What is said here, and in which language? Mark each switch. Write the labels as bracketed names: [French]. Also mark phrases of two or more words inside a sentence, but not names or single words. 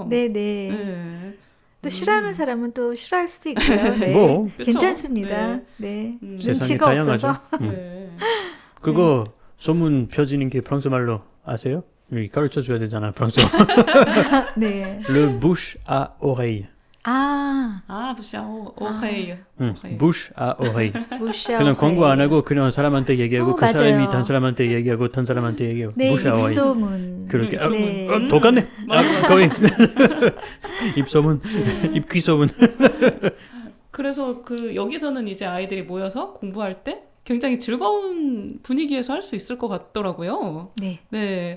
[Korean] 네네. 네. 또 싫어하는 사람은 또 싫어할 수도 있고요. 네. 뭐 그쵸? 괜찮습니다. 네. 세상이 눈치가 다양하죠. 없어서. 네. 그거 소문 펴지는 게 프랑스 말로 아세요? 가르쳐 줘야 되잖아, 프랑스어. 네. [French] Le bouche à oreille. [Korean] 아, 아, 오케이. [French] bouche à oreille. [Korean] 무시아. 그냥 광고 안 하고 그냥 사람한테 얘기하고 그 맞아요. 사람이 다른 사람한테 얘기하고 다른 사람한테 얘기하고 네, [French] bouche à oreille. [Korean] 입소문. 그렇게 네. 똑같네. 거의 입소문, 입귀소문. 그래서 여기서는 이제 아이들이 모여서 공부할 때 굉장히 즐거운 분위기에서 할 수 있을 것 같더라고요. 네. 네.